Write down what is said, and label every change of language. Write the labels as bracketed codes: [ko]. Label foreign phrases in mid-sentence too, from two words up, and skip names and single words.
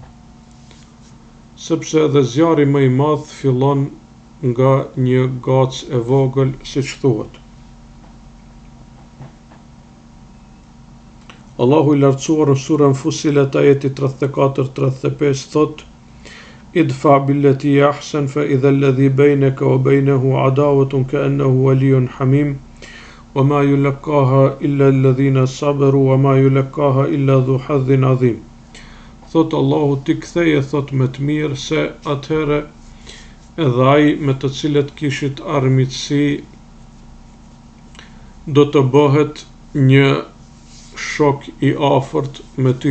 [sq] Sepse edhe zjarri më I madh fillon nga një gacë e vogël, siç thuhet. Allahu I lartësuar në surën Fussilet ajeti 34-35 thot: [ar] ادفع بالتي أحسن فإذا الذي بينك وبينه عداوة كأنه ولي حميم وما يلقاها إلا الذين صبروا وما يلقاها إلا ذو حظ عظيم. [sq] Thot Allahu ti ktheje thot me të mirë se atëherë edhe ai me të cilët kishit armiqësi do të bëhet një shok i afërt me ty.